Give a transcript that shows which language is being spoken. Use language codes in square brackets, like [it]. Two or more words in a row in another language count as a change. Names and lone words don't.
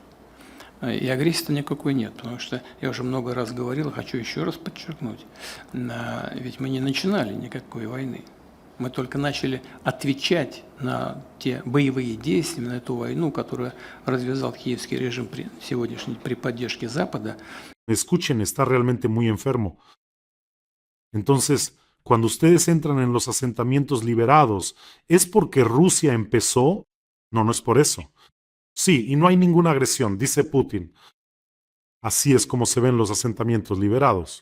[ru] И агрессии-то никакой нет, потому что я уже много раз говорил, хочу еще раз подчеркнуть, ведь мы не начинали никакой войны. Мы только начали отвечать на те боевые действия, на эту войну, которую развязал киевский режим при поддержке Запада. [es] Escuchen, está realmente muy enfermo. Entonces, cuando ustedes entran en los asentamientos liberados, ¿es porque Rusia empezó? No, no es por eso. Sí, y no hay ninguna agresión, dice Putin. Así es como se ven los asentamientos liberados.